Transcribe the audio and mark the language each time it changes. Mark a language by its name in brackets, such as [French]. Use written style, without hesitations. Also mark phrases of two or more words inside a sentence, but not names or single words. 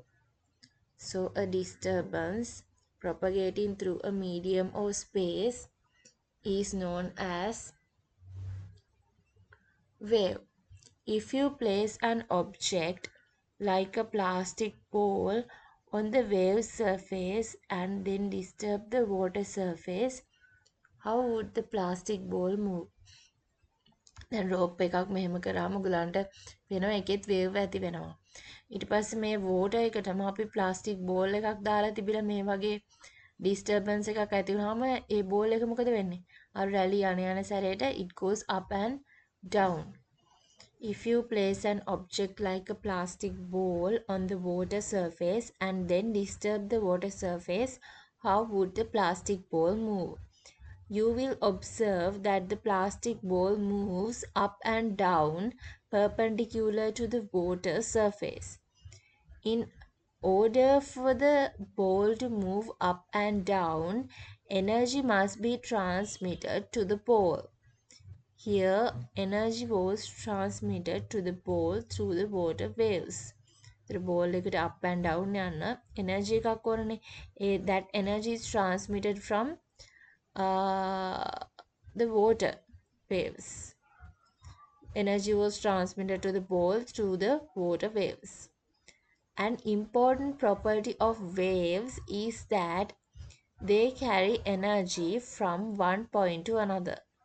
[English] So, a disturbance propagating through a medium or space is known as wave. If you place an object like a plastic ball on the wave surface and then disturb the water surface, how would the plastic ball move? [Sinhala] දැන් රෝප් එකක් මෙහෙම කරාම ඔයගලන්ට වෙනවා එකෙත් වේව් ඇති වෙනවා. ඊට පස්සේ මේ වෝටර් එකටම අපි [English] plastic ball [Sinhala] එකක් දාලා තිබිලා මේ වගේ ඩිස්ටර්බන්ස් එකක් ඇති වුනහම ඒ බෝල් එක මොකද වෙන්නේ? අර රැලි යන සැරේට [English] it goes up and down. If you place an object like a plastic ball on the water surface and then disturb the water surface, how would the plastic ball move? You will observe that the plastic ball moves up and down perpendicular to the water surface. In order for the ball to move up and down, energy must be transmitted to the ball. Here, energy was transmitted to the ball through the water waves. The ball [Sinhala] එකට [English] up and down [Sinhala] යන්න energy එකක් ඕනනේ. [English] That energy is transmitted from the water waves. Energy was transmitted to the ball through the water waves. An important property of waves is that they carry energy from one point to another.